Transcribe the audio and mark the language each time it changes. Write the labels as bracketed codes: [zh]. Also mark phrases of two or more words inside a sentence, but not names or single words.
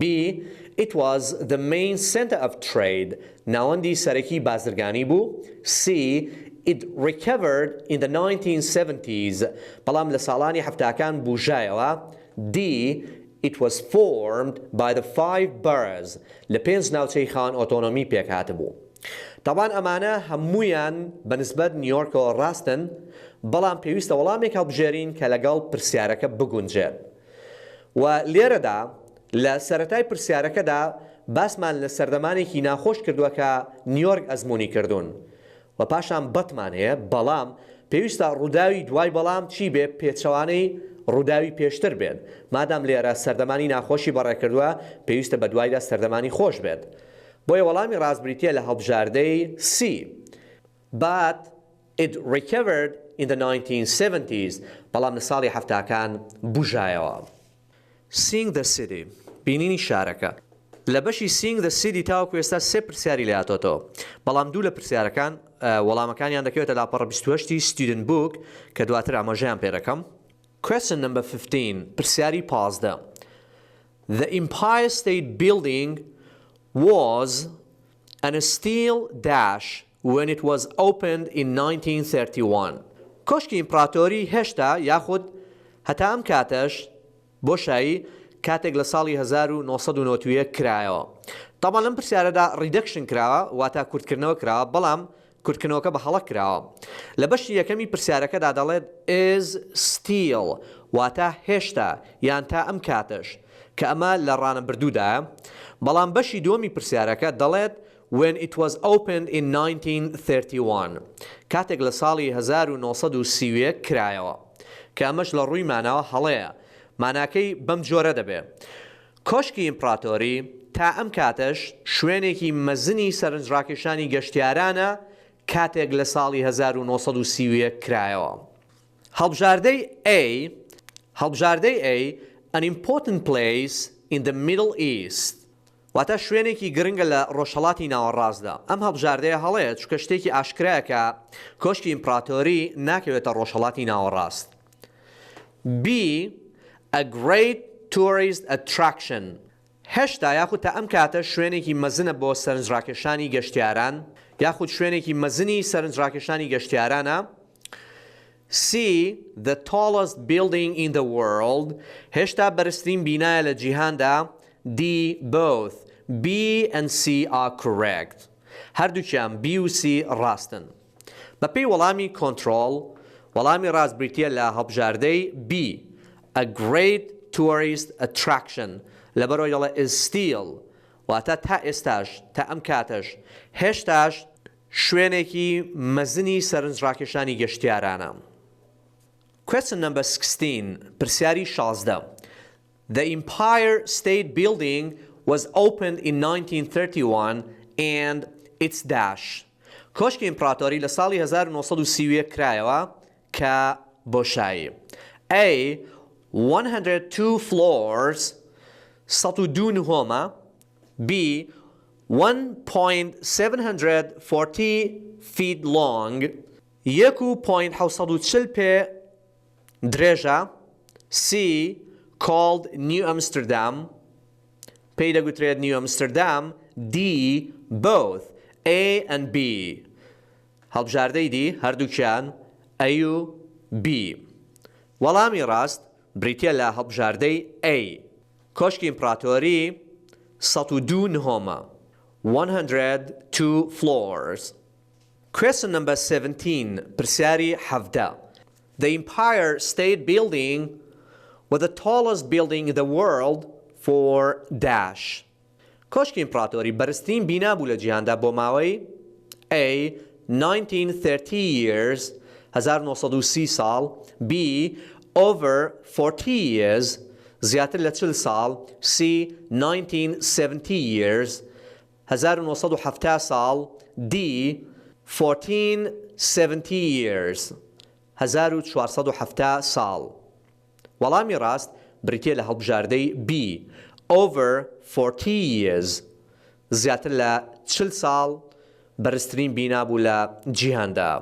[en] It was the main center of trade [ckb] ناوەندی سەرەکی بازرگانی بوو. [en] C. [ckb] It recovered in the 1970s بەڵام لە ساڵانی هەفتاکان بوژایەوە. [en] D. It was formed by the 5 boroughs [ckb] لە 5 ناوچەی خاوەن ئۆتۆنۆمی پێکهاتە بوو. طبعاً ئەمانە هەموویان بەنسبەت نیویۆرکەوە ڕاستن بەڵام پێویستە وەڵامێک هەڵبژێرین کە لەگەڵ پرسیارەکە بگونجێت. و لێرەدا لە سەرەتای پرسیارەکەدا باسمان لە سەردەمانێکی ناخۆش کردووە کە نیویۆرک ئەزموونی کردوون و پاشان بەتمان هەیە بەڵام پێویستە ڕووداوی دوای بەڵام چی بێ پێچەوانەی ڕووداوی پێشتر بێت. مادام لێرە سەردەمانی ناخۆشی بەڕێکردووە پێویستە بە دوایدا سەردەمانی خۆش بێت. بۆیە وەڵامی ڕاستبریتیە لە هەڵبژاردەی C. [en] But it recovered in the 1970s [ckb] بەڵام لە ساڵی هەفتاکان بوژایەوە. [en] Seeing the city [ckb] بینینی شارەکە. لە بەشی [en] Seeing the city [ckb] تاوەکو ئێستا 3 پرسیاری لێهاتۆتەوە بەڵام 2 لە پرسیارەکان وەڵامەکانیان دەکەوێتە لاپەڕە 28 [en] student book [ckb] کە دواتر ئاماژەیان پێ دەکەم. [en] Question number 15. [ckb] پرسیاری 15. [en] The Empire State Building was a steel dash when it was opened in 1931. [ckb] کۆشکی ئیمپراتۆری هێشتا یاخود هەتا ئەم کاتەش بۆشایی کاتێک لە ساڵی 1991 کرایەوە. طبعا لەم پرسیارەدا ریدەکشن کراوە واتە کورتکردنەوە کراوە بەڵام کورتکردنەوەکە بە هەڵە کراوە. لە بەشی یەکەمی پرسیارەکەدا دەڵێت [en] is still [ckb] واتە هێشتا یان تا ئەم کاتەش کە ئەمە لە ڕانەبردوودایە. بەڵام بەشی دووەمی پرسیارەکە دەڵێت [en] when it was opened in 1931 [ckb] کاتێک لە ساڵی 1931 کرایەوە کە ئەمەش لە ڕووی ماناوە هەڵەیە ماناکەی بەم جۆرە دەبێت. کۆشکی ئیمپراتۆری تا ئەم کاتەش شوێنێکی مەزنی سەرنجڕاکێشانی گەشتیارانە کاتێک لە ساڵی 1931 کرایەوە. [en] هەڵبژاردەی A an important place in the Middle East [ckb] واتە شوێنێکی گرنگە لە ڕۆژهەڵاتی ناوەڕاستدا. ئەم هەڵبژاردەیە هەڵەیە چونکە شتێکی ئاشکرایە کە کۆشکی ئیمپراتۆری ناکەوێتە ڕۆژهەڵاتی ناوەڕاست. B [en] a great tourist attraction [ckb] هێشتا یاخود تا ئەم کاتە شوێنێکی مەزنە بۆ سەرنجڕاکێشانی گەشتیاران یاخود شوێنێکی مەزنی سەرنجڕاکێشانی گەشتیارانە. [en] C the tallest building in the world [ckb] هێشتا بەرزترین بینایە لە جیهاندا. [en] D both B and C are correct [ckb] هەردووکیان B و C ڕاستن. بەپێی وەڵامی کۆنترۆڵ وەڵامی ڕاست بریتیە لە هەڵبژاردەی [en] B a great tourist attraction [ckb] لەبەرەوەی دەڵێ [en] is still [ckb] واتە تا ئێستاش تا ئەم کاتەش هێشتاش شوێنێکی مەزنی سەرنجڕاکێشانی گەشتیارانە. [en] Question number 16. [ckb] پرسیاری 16. [en] The Empire State Building was opened in 1931 and its dash. [ckb] کۆشکی ئیمپراتۆری لە ساڵی 1931 کرایەوە کە بۆشایی. [en] A 102 floors 102 نهۆمە. B 1.740 feet long 1.740 پێ درێژە. C called New Amsterdam [ckb] پێی دەگوترێت [en] New Amsterdam. D both A and B [ckb] هەڵبژاردەی دی هەردووکیان [en] A و B. [ckb] وەڵامی ڕاست بریتیە لە هەڵبژاردەی A. کۆشکی ئیمپراتۆری 102 نهۆمە [en] 102 floors. Question number 17. [ckb] پرسیاری 17. [en] The Empire State Building was the tallest building in the world for dash. [ckb] کۆشکی ئیمپراتۆری بەرزترین بینا بوو لە جیهاندا بۆ ماوەی A 1930 years 1930 ساڵ. [en] B over 40 years [ckb] زیاتر لە 40 ساڵ. [en] C 1970 years [ckb] 1970 ساڵ. [en] D 1470 years [ckb] 1470 ساڵ. وەڵامی ڕاست بریتیە لە هەڵبژاردەی [en] B over 40 years [ckb] زیاتر لە 40 ساڵ بەرزترین بینا بوو لە جیهاندا.